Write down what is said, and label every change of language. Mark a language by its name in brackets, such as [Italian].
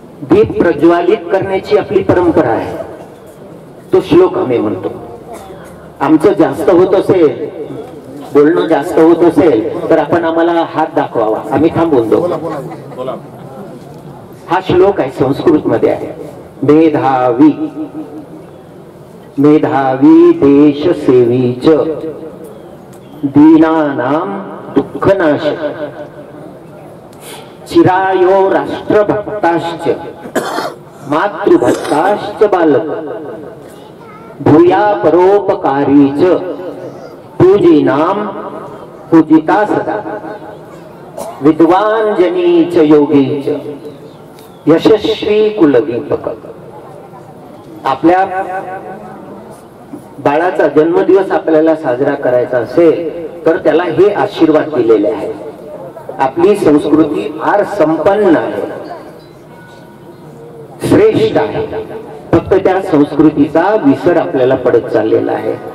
[Marathi] दीप प्रज्वालित करण्याची आपली परंपरा आहे. तो श्लोक आम्ही म्हणतो. आमचं जास्त होत असेल, बोलणं जास्त होत असेल तर आपण आम्हाला हात दाखवावा, आम्ही थांबवून देऊ. हा श्लोक आहे, संस्कृत मध्ये आहे. [Sanskrit] मेधावी मेधावी देश सेवीच दीनानाम दुःखनाश चिरायो राष्ट्रभक्ताश्च मातृभक्ताश्च बालक भूया परोपकारीच पूजीनाम पूजिता सदा विद्वान जनीच योगीच यशस्वी कुलदीपक. [Marathi] आपल्या बाळाचा जन्मदिवस आपल्याला साजरा करायचा असेल तर त्याला हे आशीर्वाद दिलेले आहेत. आपली संस्कृती फार संपन्न आहे, श्रेष्ठ आहे. फक्त त्या संस्कृतीचा विसर आपल्याला पडत चाललेला आहे.